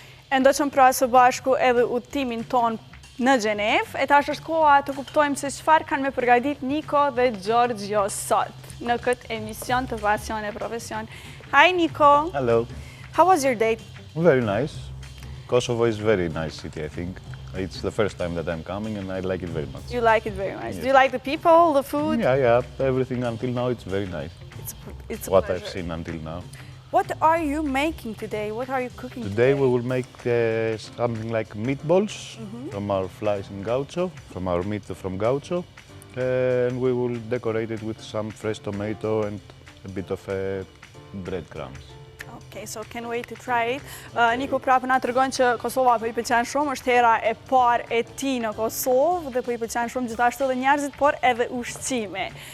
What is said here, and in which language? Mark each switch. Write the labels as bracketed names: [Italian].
[Albanian] Ndoqëm pra së bashku edhe udhëtimin ton në Gjenevë, e tash është koha të kuptojmë se çfarë kanë me përgatit Niko dhe Giorgio sot në këtë emision të Pasion e Profesion. [English] Hi Niko. Hello. How was your date? Very nice. Kosovo is very nice city, I think. It's the first time that I'm coming and I like it very much. You like it very much. Yes. Do you like the people, the food? Yeah, everything until now it's very nice. It's a What pleasure. I've seen until now. What are you making today? What are you cooking Today we will make something like meatballs from our flies in gaucho, from our meat from gaucho, and we will decorate it with some fresh tomato and a bit of breadcrumbs. Okay, so can't wait to try it. [Albanian] Niko prapë na tregon që Kosova po I pëlqen shumë, është hera e parë e tij në Kosovë dhe po I pëlqen shumë gjithashtu edhe njerëzit, por edhe ushqimi.